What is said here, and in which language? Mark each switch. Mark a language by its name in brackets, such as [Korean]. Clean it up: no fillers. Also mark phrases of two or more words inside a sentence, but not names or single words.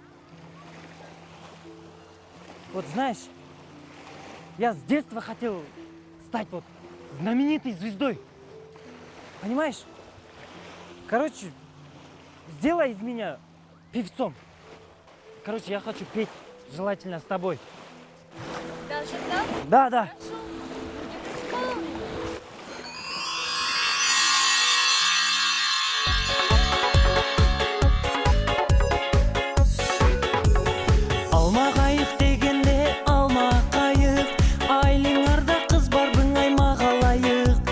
[Russian] Вот знаешь, я с детства хотел стать вот знаменитой звездой. Понимаешь? Короче, сделай из меня певцом. Короче, я хочу петь, желательно с тобой. Даже так? Да, да. [Kazakh] Алма қайық дегенде алма қайық, айлыңарда қыз бар бұңай мағалайық.